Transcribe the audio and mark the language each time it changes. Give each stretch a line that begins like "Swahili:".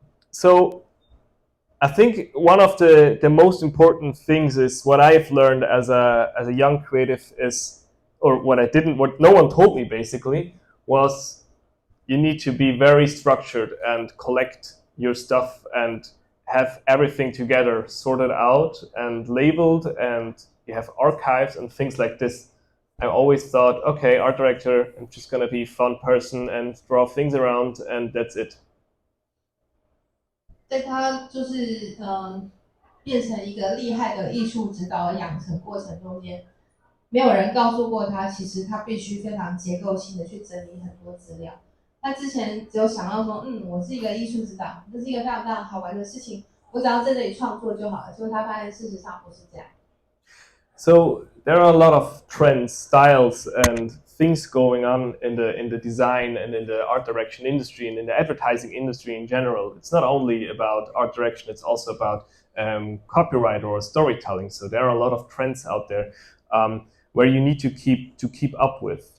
English: So I think one of the most important things is what I've learned as a young creative is, or what no one told me basically, was you need to be very structured and collect your stuff and have everything together, sorted out and labeled, and you have archives and things like this. I always thought, okay, art director, I'm just gonna be a fun person and draw things around, and that's it.
Chinese: 在他就是变成一个厉害的艺术指导的养成过程中间，没有人告诉过他，其实他必须非常结构性的去整理很多资料。他之前只有想到说，我是一个艺术指导，这是一个非常非常好玩的事情，我只要在这里创作就好了。结果他发现事实上不是这样。
English: So there are a lot of trends, styles, and things going on in the design and in the art direction industry and in the advertising industry in general. It's not only about art direction; it's also about copyright or storytelling. So there are a lot of trends out there where you need to keep up with.